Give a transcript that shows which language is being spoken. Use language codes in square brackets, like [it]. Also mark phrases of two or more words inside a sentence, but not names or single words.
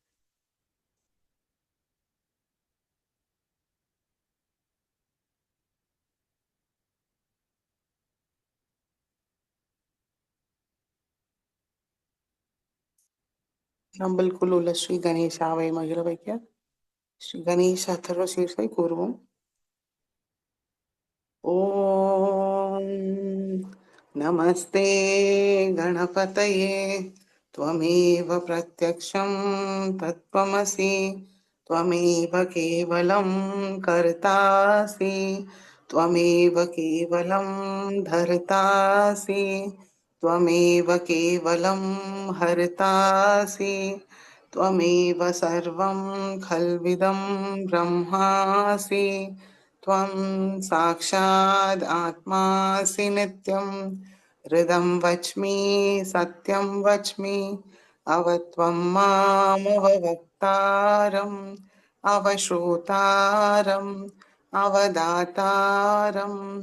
[ta] நம்மளுக்குள் உள்ள ஸ்ரீ கணேசாவை மகிழ வைக்க ஸ்ரீ கணேச அதர்வ சீர்ஷை கூறுவோம். [sa] ॐ नमस्ते गणपतये त्वमेव प्रत्यक्षं तत्त्वमसि त्वमेव केवलं कर्तासि त्वमेव केवलं धर्तासि त्वमेव केवलं हर्तासि त्वमेव सर्वं खल्विदं ब्रह्मासि त्वं साक्षात् आत्मासि नित्यं हृदं वच्मि सत्यं वच्मि अवत्वं मामवक्तारम् अवश्रोतारम् अवदातारम्